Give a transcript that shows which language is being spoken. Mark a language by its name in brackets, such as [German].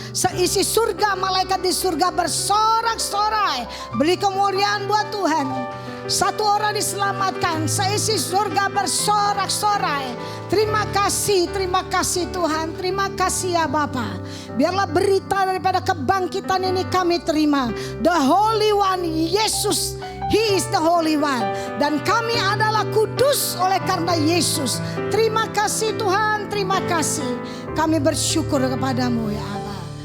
[Indonesian] Seisi surga, malaikat di surga bersorak-sorai. Beri kemuliaan buat Tuhan. Satu orang diselamatkan, seisi surga bersorak-sorai. Terima kasih Tuhan. Terima kasih ya Bapa. Biarlah berita daripada kebangkitan ini kami terima. [English] The Holy One, Yesus, He is the Holy One. [Indonesian] Dan kami adalah kudus oleh karena Yesus. Terima kasih Tuhan, terima kasih. Kami bersyukur kepadamu ya Allah.